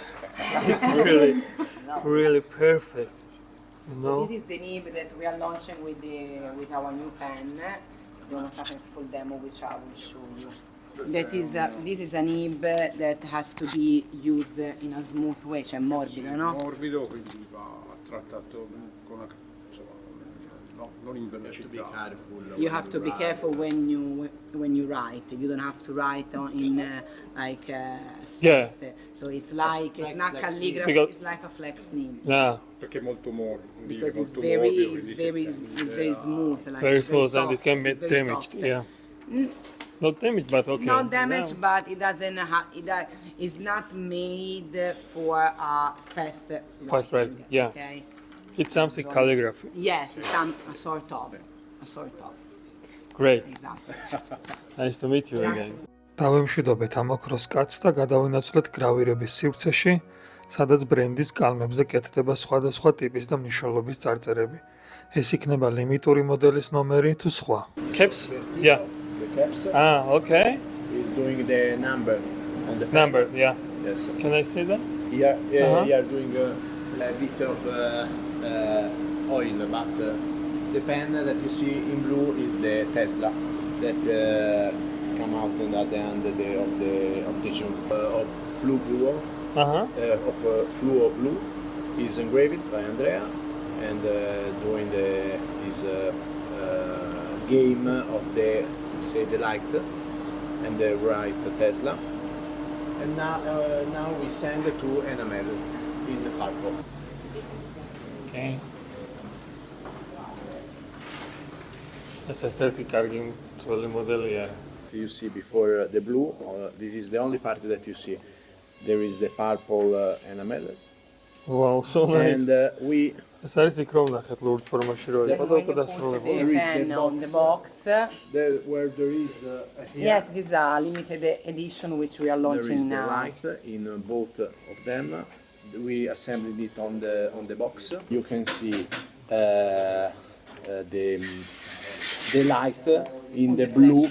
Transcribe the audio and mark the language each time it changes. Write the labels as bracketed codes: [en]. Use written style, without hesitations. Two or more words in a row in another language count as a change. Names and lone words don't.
[en] It's really, really perfect. You So know? this is the nib that we are launching with our new pen, the Homo sapiens full demo, which I will show you. That is this is a nib that has to be used in a smooth way, [it] cioè morbido, no? Morbido, quindi va trattato con la... insomma, no, non in velocità. [en] You have to be careful when you write. You don't have to write in like Yeah. fast. So it's like it's not calligraphy. Because- It's like a flex nib. Yeah. [it] Perché è molto morbido. [en] Because it's [it] molto [en] very, [it] morbido, [en] it's [it] quindi [en] very, [it] si tende [en] it's very [it] a- [en] smooth. Like Very it's smooth and it soft, can be it's very damaged. soft. Yeah. Not damaged, but okay. Not damaged, Yeah. but it doesn't. It's not made for a fast writing. Fast writing, yeah. Okay. It's something calligraphy. Yes, it's a sort of. Great. Exactly. Nice to meet you again. [ka] დავემშვიდობეთ ამ ოქროს კაცს და გადავინაცვლეთ გრავირების სივრცეში, სადაც ბრენდის კალმებზე კეთდება სხვადასხვა ტიპის და მნიშვნელობის წარწერები. ეს იქნება ლიმიტური მოდელის ნომერი თუ სხვა. [en] Caps? Yeah. The caps Okay. is doing the number on the pen. Number, yeah. Yes. Can I see that? Here, Uh-huh. here doing a bit of oil, but the pen that you see in blue is the Tesla that come out at the end of the June of Fluo Blue Uh-huh. of Fluo Blue is engraved by Andrea and doing this game of the light and the right Tesla. And now we send to enamel in the purple. Okay. [ka] ეს ესეთი კარგი ძველი მოდელია. [en] You see before the blue, this is the only part that you see. There is the purple enamel. Wow, so nice. And we [ka] ეს არის იქ რომ ნახეთ ლურჯ ფორმაში რო იყო და უკვე დასრულებული. [en] The is the pen on the box. box. where there is here, Yes, this is a limited edition which we are there launching is the now. light in both of them. We assembled it on the box. You can see the light in the blue